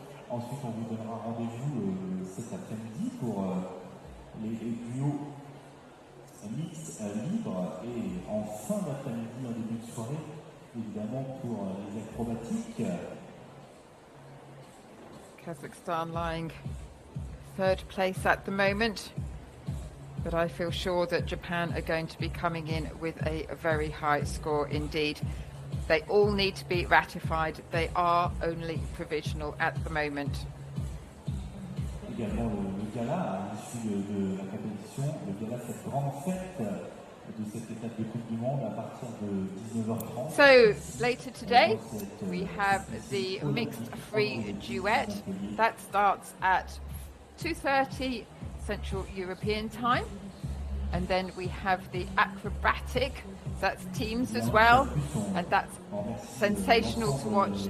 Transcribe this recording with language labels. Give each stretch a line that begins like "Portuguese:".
French: Ensuite, on vous donnera rendez-vous cet après-midi pour les duos mix libre et en fin d'après-midi, en début de soirée, évidemment pour les acrobatiques.
English: Kazakhstan lying third place at the moment, but I feel sure that Japan are going to be coming in with a very high score indeed. They all need to be ratified. They are only provisional at the moment.
French: Également le gala à l'issue de la compétition, le gala, cette grande fête de cette étape de Coupe du Monde à partir de 19h30.
English: So later today we have the mixed free duet that starts at 2:30 Central European time. And then we have the acrobatic, that's teams as well, and that's sensational to watch.